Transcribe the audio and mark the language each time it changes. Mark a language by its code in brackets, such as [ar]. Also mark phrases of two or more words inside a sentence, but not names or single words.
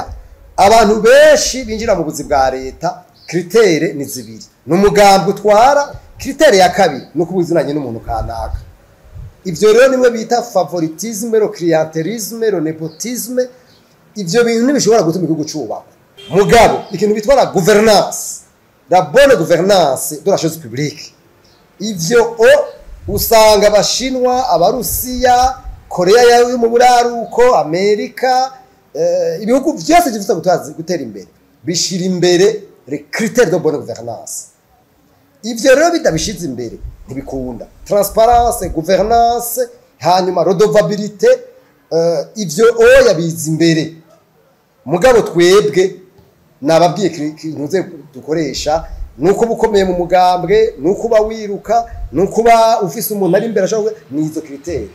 [rn] Abantu benshi binjira mu buzi bwa leta kritere ni zibiri. N'umugambi utwara kritere ya kabiri no kubuzinanye n'umuntu kanaka. Ivyo rero nimwe bita favoritisme, [fr] le clientelisme, le nepotisme. [rn] Ivyo bintu nibishobora gutuma igihugu cubakwa. Mugabo ikintu bitwa la gouvernance, [fr] la bonne gouvernance de la chose publique. [rn] Ivyo usanga abashinwa, abarusiya, Korea yo mu buraruko, Amerika, ibihugu vyose bifite gutera imbere bishira imbere [fr] les critères de bonne gouvernance. [rn] Ivyo rero bitabishize imbere ntibikunda. [fr] Transparence, gouvernance, [rn] hanyuma redevabilité, ivyo yabiza imbere. Mugabo twebwe nababwiye kintuze dukoresha nuko bukomeye mu mugambwe, nuko ba wiruka, nuko ba ufise umuntu ari imbere ashaka nizo critères.